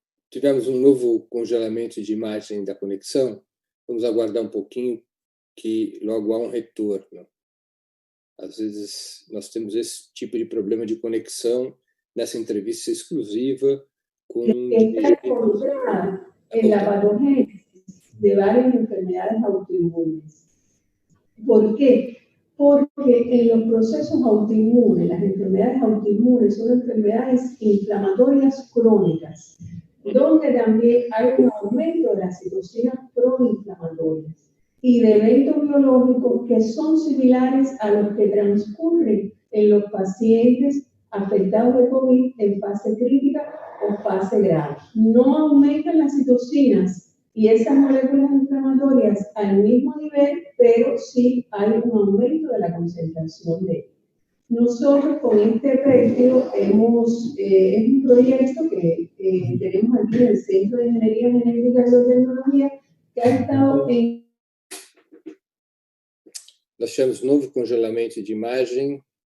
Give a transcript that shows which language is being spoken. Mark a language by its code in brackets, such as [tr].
[pt] Tivemos novo congelamento de imagem da conexão. Vamos aguardar pouquinho, que logo há retorno. Às vezes nós temos esse tipo de problema de conexão nessa entrevista exclusiva com [es] está involucrada en la patogénesis de varias enfermedades autoinmunes. ¿Por qué? Porque en los procesos autoinmunes, las enfermedades autoinmunes son enfermedades inflamatorias crónicas, donde también hay un aumento de las citocinas proinflamatorias y de eventos biológicos que son similares a los que transcurren en los pacientes afectados de COVID en fase crítica o fase grave. No aumentan las citocinas y esas moléculas inflamatorias al mismo nivel, pero sí hay un aumento de la concentración de ellas. Nosotros con este péptido es un proyecto que tenemos aquí en el Centro de Ingeniería Genética y Biotecnología, que ha estado en... [pt] Nós tivemos novo congelamento de imagem.